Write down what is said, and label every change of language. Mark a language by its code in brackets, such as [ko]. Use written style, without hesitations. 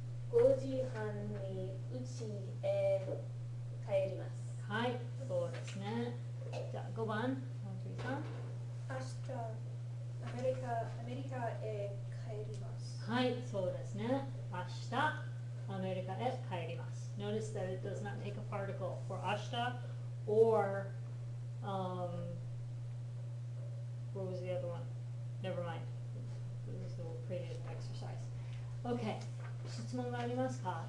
[ja] 5時半に家へ帰ります。はい、そうですね。じゃあ5番、サントリーさん。明日アメリカへ帰ります。はい、そうですね。明日、アメリカへ帰ります。 [en] Notice that it does not take a particle for 明日 or, what was the other one? Never mind. It was the previous exercise. [ja] Okay, 質問がありますか?